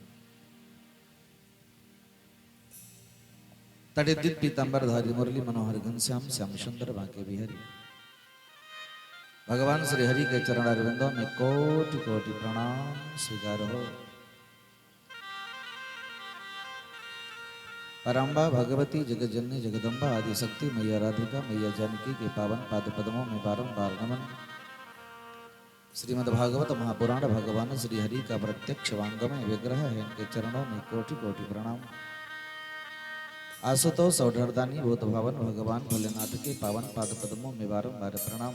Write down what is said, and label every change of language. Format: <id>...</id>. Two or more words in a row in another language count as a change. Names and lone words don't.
<hi>तड़ित पीतांबर धारी मुरली मनोहर घनश्याम श्याम सुंदर बांके बिहारी भगवान श्री हरि के चरण अरविंदों में कोटि कोटि प्रणाम स्वीकार हो। परम्बा भगवती जगज्जननी जगदम्बा आदि शक्ति मैया राधिका मैया जानकी के पावन पाद पद्मों में बारंबार नमन। श्रीमद्भागवत महापुराण भगवान श्री हरि का प्रत्यक्ष वांगमय विग्रह है, इनके चरणों में कोटि कोटि प्रणाम। आशुतोष औढ़दानी भूत भावन भगवान भोलेनाथ के पावन पाद पद्मों में बारंबार प्रणाम।</hi>